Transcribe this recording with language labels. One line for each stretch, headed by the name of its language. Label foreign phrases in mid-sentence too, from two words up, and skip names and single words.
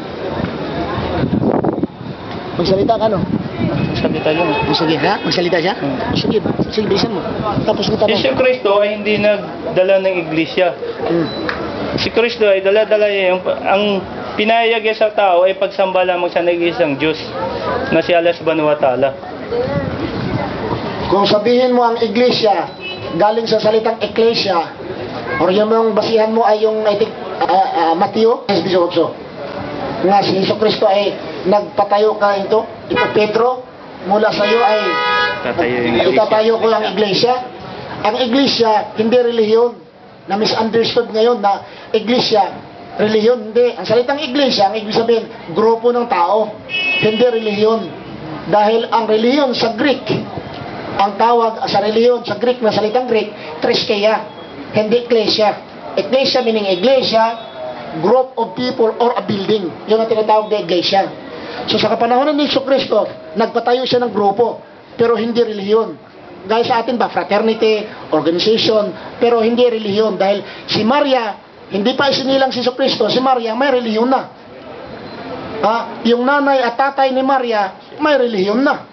Filipino: Magsalita ka no? magsalita yun. Sige ha? Magsalita siya? Sige, sige, bilisan mo. Tapos kita Si Kristo ay hindi nagdala ng iglesia. Si Kristo ay dala-dala niya ang pinayag niya sa tao ay pagsamba lamang sa nag-iisang Diyos na si Allah
Arabic: سبحانه وتعالى.
Filipino: Kung sabihin mo ang iglesia, galing sa salitang ecclesia, or yung basihan mo ay yung Mateo 18, nga si Jesu Kristo ay nagpatayo ka ito Pedro, mula sa iyo ay itatayo ko ang iglesia. Ang iglesia, hindi relihiyon, na misunderstood ngayon na iglesia, relihiyon, hindi. Ang salitang iglesia, ang ibig sabihin, grupo ng tao, hindi relihiyon. Dahil ang relihiyon sa Greek, ang tawag sa relihiyon sa Greek na salitang Greek, triskea, hindi ecclesia.
English: Ecclesia meaning iglesia, group of people or a building.
Filipino: Yun ang tinatawag na iglesia. So sa kapanahonan ni Jesu Kristo, nagpatayo siya ng grupo, pero hindi relihiyon. Gaya sa atin ba,
English: fraternity, organization,
Filipino: pero hindi relihiyon. Dahil si Maria, hindi pa isinilang si Jesu Kristo, si Maria may relihiyon na. Yung nanay at tatay ni Maria, may relihiyon na.